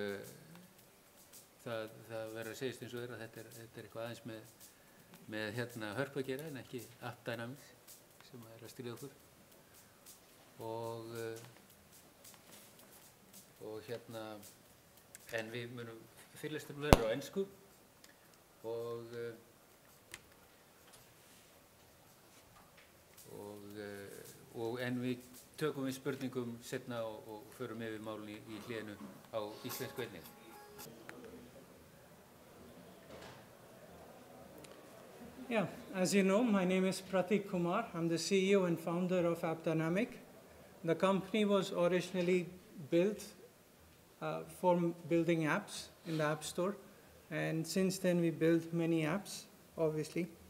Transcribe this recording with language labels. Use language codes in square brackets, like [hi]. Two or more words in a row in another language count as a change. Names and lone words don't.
[is] það verður að segjast eins og að þetta er eitthvað aðeins með hörpu að gera en ekki UTmessan sem er að stýra okkur en við munum fyrirlesturinn verður á ensku en við tökum við spurningum seinna og förum yfir málin í hlénu á íslensku einnig. [en] Yeah, as you know, my name is Pratik Kumar. I'm the CEO and founder of UTmessan. The company was originally built for building apps in the App Store, and since then we built many apps, obviously.